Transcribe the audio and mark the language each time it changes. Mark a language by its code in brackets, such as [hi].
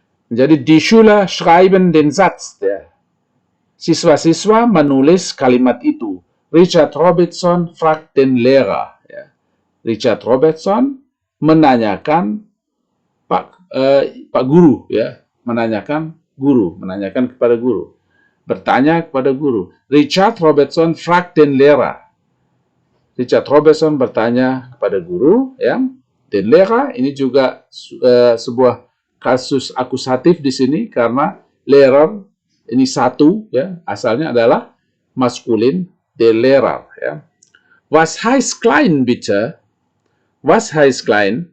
[de] Jadi die Schüler schreiben den Satz, ya. [id] Siswa-siswa menulis kalimat itu. Richard Robertson [de] fragt den Lehrer, [id] ya. Richard Robertson menanyakan Pak Guru, ya, menanyakan kepada guru, bertanya kepada guru. [de] Richard Robertson fragt den Lehrer. [id] Richard Robertson bertanya kepada guru, ya. Den Lehrer ini juga sebuah kasus akusatif di sini karena Lehrer ini satu, ya, asalnya adalah maskulin, den Lehrer, ya. [de] Was heißt klein bitte? Was heißt klein?